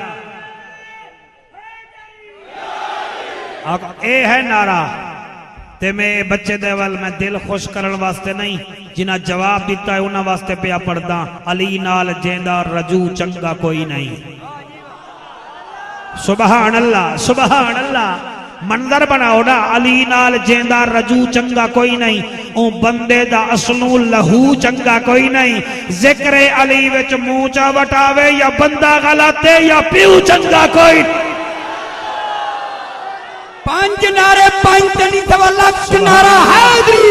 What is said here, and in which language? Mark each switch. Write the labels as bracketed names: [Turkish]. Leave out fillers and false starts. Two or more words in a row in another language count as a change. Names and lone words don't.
[Punjabi] اے ہے نعرہ تے میں بچے دے ول میں دل خوش کرنے واسطے نہیں، جنہاں جواب دتا ہے اونہاں واسطے پے پڑھدا، علی نال جیندا رجوع چنگا کوئی نہیں. [Arabic] سبحان الله، سبحان الله. [Punjabi] منظر بناؤ نا، علی نال جیندا رجوع چنگا کوئی نہیں، او بندے دا اصل لہو چنگا کوئی نہیں. ذکر علی وچ منہ چا وٹاوے یا بندہ غلط ہے یا پیو چنگا کوئی. پنج نعرے پنج نہیں سوا لکھ نعرہ حیدری.